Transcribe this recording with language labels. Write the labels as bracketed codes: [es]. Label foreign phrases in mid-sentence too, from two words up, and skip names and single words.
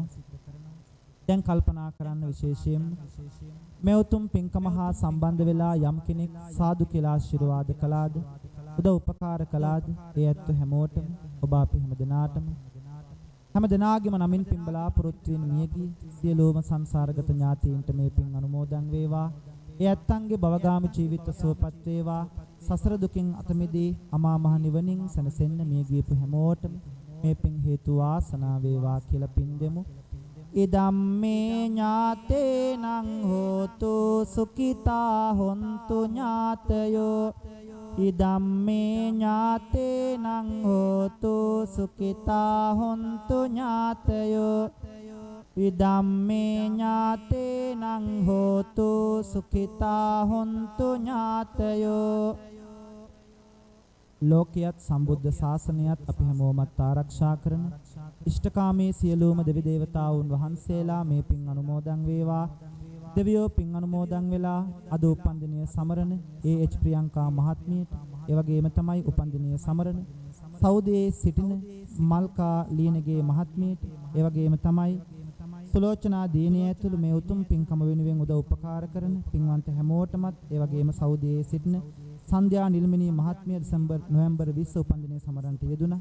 [si] දැන් කල්පනා කරන්න විශේෂයෙන් මේ උතුම් පින්කම හා සම්බන්ධ වෙලා යම් කෙනෙක් සාදු කියලා ආශිර්වාද කළාද, උදව් උපකාර කළාද, ඒ ඇත්ත හැමෝටම ඔබ අපි හැම දෙනාගේම නමින් පින් බලාපොරොත්තු වෙන මියගිය සියලුම සංසාරගත ඥාතීන්ට මේ පින් අනුමෝදන් වේවා. ඒ ඇත්තන්ගේ භවගාමී ජීවිත සුවපත් වේවා. සසර දුකින් අත මිදී අමා මහ නිවනින් සැනසෙන්න මිය ගියපු හැමෝටම මේ පින් හේතු වාසනා වේවා කියලා පින් දෙමු. [pi] ඉදම්මේ ඥාතේනං හෝතු සුඛිතා හොන්තු ඥාතයෝ. ඉදම්මේ ඥාතේනං හෝතු සුඛිතා හොන්තු ඥාතයෝ. ඉදම්මේ ඥාතේනං හෝතු සුඛිතා හොන්තු ඥාතයෝ. [si] ලෝකයේත් සම්බුද්ධ ශාසනයත් අපි හැමෝමත් ආරක්ෂා කරන ඉෂ්ඨකාමී සියලුම දෙවි දේවතාවුන් වහන්සේලා මේ පින් අනුමෝදන් වේවා. දෙවියෝ පින් අනුමෝදන් වෙලා අද උපන්දිනය සමරන ඒ.එච්. ප්‍රියංකා මහත්මියට, ඒ වගේම තමයි උපන්දිනය සමරන සෞදියේ සිටින මල්කා ලියනගේ මහත්මියට, ඒ වගේම තමයි සුලෝචනා දීනිය ඇතුළු මේ උතුම් පින්කම වෙනුවෙන් උදව් උපකාර කරන පින්වන්ත හැමෝටමත්, ඒ වගේම සෞදියේ සිටින සන්ධ්‍යා නිල්මිනී මහත්මිය නොවැම්බර් 20 උපන්දිනය සමරන්නට යෙදුණා.